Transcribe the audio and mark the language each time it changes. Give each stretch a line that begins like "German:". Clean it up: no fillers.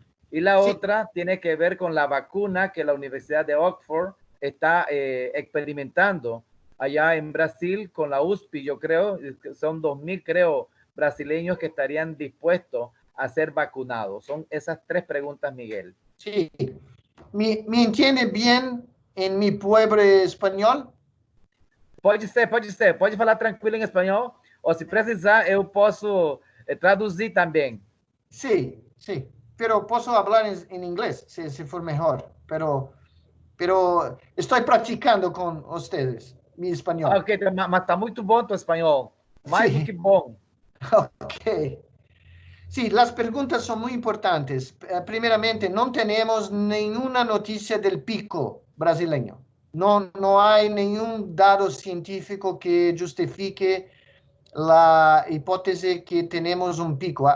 Spanish: Y la otra tiene que ver con la vacuna que la Universidad de Oxford está experimentando allá en Brasil con la USP. Yo creo que son 2.000, creo, brasileños que estarían dispuestos a ser vacunados. Son esas tres preguntas, Miguel. Sí. ¿Me entiende bien en mi pueblo español?
Portuguese: Pode ser. Pode falar tranquilo em espanhol. Ou se precisar, eu posso traduzir também.
Spanish: Sí, sí. Pero puedo hablar en inglés, si for mejor. Pero estoy practicando con ustedes mi español.
Portuguese: Ok, mas está muito bom tu espanhol. Mais
Spanish: Sí.
Portuguese: do que bom. Ok.
Spanish: Sí, las preguntas son muy importantes. Primeramente, no tenemos ninguna noticia del pico brasileño. No hay ningún dato científico que justifique la hipótesis que tenemos un pico.